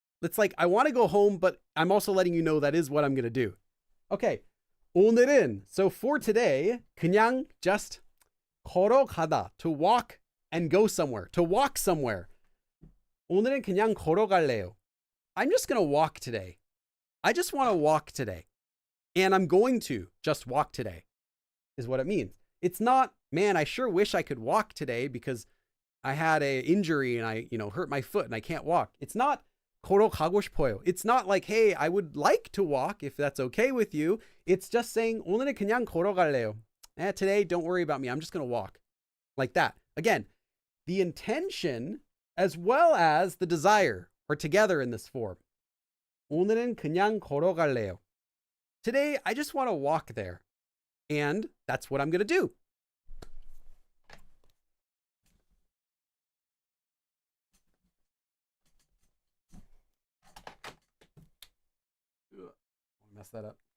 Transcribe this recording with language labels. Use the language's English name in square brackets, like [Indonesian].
[English] It's like, I want to go home, but I'm also letting you know that is what I'm going to do. Okay. [Korean] 오늘은, [English] so for today, [Korean] 그냥 [English] just [Korean] 걸어가다, [English] to walk and go somewhere, to walk somewhere. [Korean] 오늘은 그냥 걸어갈래요. [English] I'm just going to walk today. I just want to walk today. And I'm going to just walk today, is what it means. It's not, man, I sure wish I could walk today because I had an injury and I, hurt my foot and I can't walk. It's not [Korean] 걸어가고 싶어요. [English] It's not like, hey, I would like to walk if that's okay with you. It's just saying, [Korean] 오늘은 그냥 걸어갈래요. [English] Today, don't worry about me. I'm just going to walk. Like that. Again, the intention as well as the desire are together in this form. [Korean] 오늘은 그냥 걸어갈래요. [English] Today, I just want to walk there. And that's what I'm going to do. Mess that up.